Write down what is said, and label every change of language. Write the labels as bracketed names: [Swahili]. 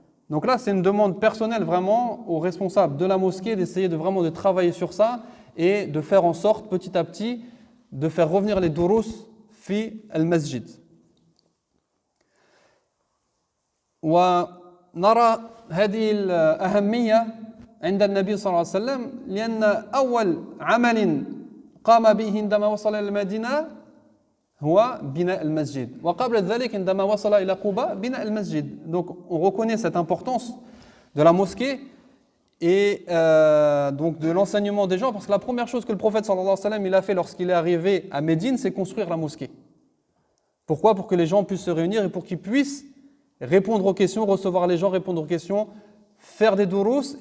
[French] Donc là, c'est une demande personnelle vraiment aux responsables de la mosquée d'essayer vraiment de travailler sur ça et de faire en sorte petit à petit de faire revenir les durus [Arabic] fi al-masjid. ونرى هذه الأهمية عند النبي صلى الله عليه وسلم لأن أول عمل قام به عندما وصل إلى المدينة هو بناء المسجد وقبل ذلك عندما وصل إلى قباء بناء المسجد. [French] Donc on reconnaît cette importance de la mosquée et donc de l'enseignement des gens, parce que la première chose que le prophète sallallahu alayhi wa sallam il a fait lorsqu'il est arrivé à Médine, c'est construire la mosquée. Pourquoi? Pour que les gens puissent se réunir et pour qu'ils puissent répondre aux questions, recevoir les gens, répondre aux questions, faire des durus.